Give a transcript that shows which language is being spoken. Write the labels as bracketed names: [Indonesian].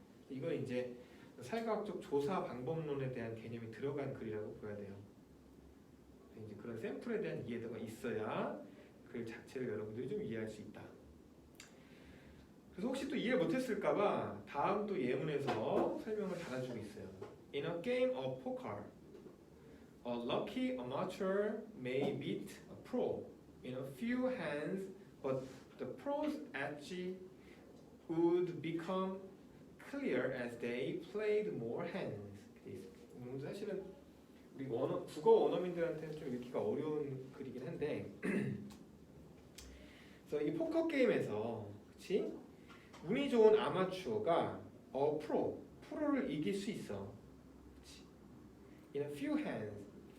[Korean] 이건 이제 사회과학적 조사 방법론에 대한 개념이 들어간 글이라고 보야 돼요. 이제 그런 샘플에 대한 이해도가 있어야 글 자체를 여러분들이 좀 이해할 수 있다. 그래서 혹시 또 이해 못했을까봐 다음 또 예문에서 설명을 달아주고 있어요. [English] In a game of poker, a lucky amateur may beat a pro in a few hands, but the pro's edge would become clear as they played more hands. [Korean] 사실은 우리 국어 원어민들한테는 좀 읽기가 어려운 글이긴 한데, 그래서 이 포커 게임에서, 그렇지? 운이 좋은 아마추어가 프로를 이길 수 있어. 그치? [English] In a few hands.